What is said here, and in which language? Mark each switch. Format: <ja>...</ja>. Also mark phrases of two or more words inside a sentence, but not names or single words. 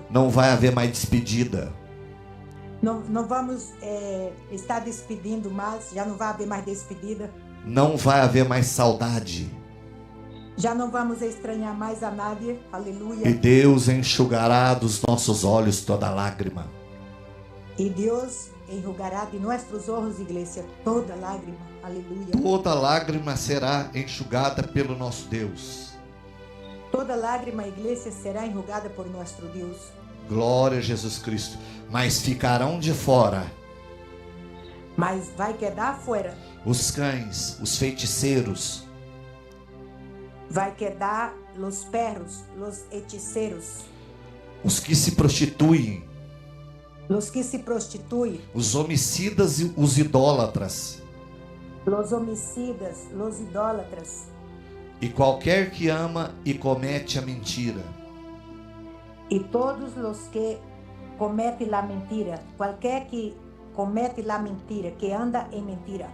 <pt>Não vai haver mais despedida. Não vamos estar despedindo mais. Já não vai haver mais despedida. Não vai haver mais saudade. Já não vamos estranhar mais a nadie. Aleluia. E Deus enxugará dos nossos olhos toda lágrima.</pt> <es>Y Dios enjugará de nuestros ojos, iglesia, toda lágrima.</es> <pt>Aleluia. Toda lágrima será enxugada pelo nosso Deus. Toda lágrima,</pt> <es>iglesia, será enjugada por nuestro Dios.</es> <pt>Glória a Jesus Cristo. Mas ficarão de fora Mas vai quedar fora. os cães, os feiticeiros,</pt> <es>Vai quedar los perros, los hechiceros,</es> <pt>os que se prostituem,</pt> <es>los que se prostituem,</es> <pt>os homicidas e os idólatras,</pt> <es>los homicidas, los idólatras,</es> <pt>e qualquer que ama e comete a mentira.</pt> <es>e todos los que cometem la mentira,</es> <pt>qualquer que comete</pt> <es>la mentira, que anda em mentira.</es>